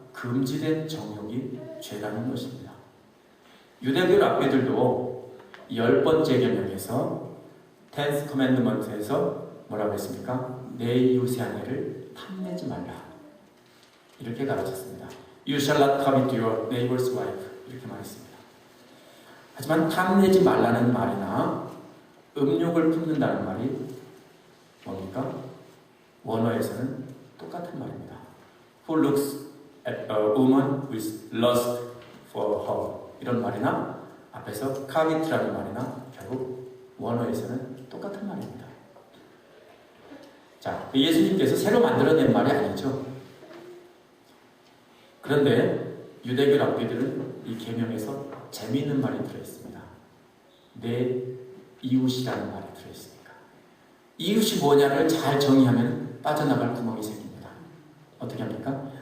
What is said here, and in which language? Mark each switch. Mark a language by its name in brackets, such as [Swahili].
[Korean] 금지된 정욕이 죄라는 것입니다. 유대교 랍비들도 10번째 계명에서 [English] 10th commandment [Korean] 에서 뭐라고 했습니까? 내 이웃의 아내를 탐내지 말라, 이렇게 가르쳤습니다. [English] You shall not covet your neighbor's wife, [Korean] 이렇게 말했습니다. 하지만 탐내지 말라는 말이나 음욕을 품는다는 말이 뭡니까? 원어에서는 똑같은 말입니다. [English] Who looks at a woman with lust for her, [Korean] 이런 말이나 앞에서 covet라는 말이나 결국 원어에서는 똑같은 말입니다. 자, 예수님께서 새로 만들어낸 말이 아니죠. 그런데 유대교 랍비들은 이 계명에서 재미있는 말이 들어있습니다. 내 이웃이라는 말이 들어있으니까. 이웃이 뭐냐를 잘 정의하면 빠져나갈 구멍이 생깁니다. 어떻게 합니까?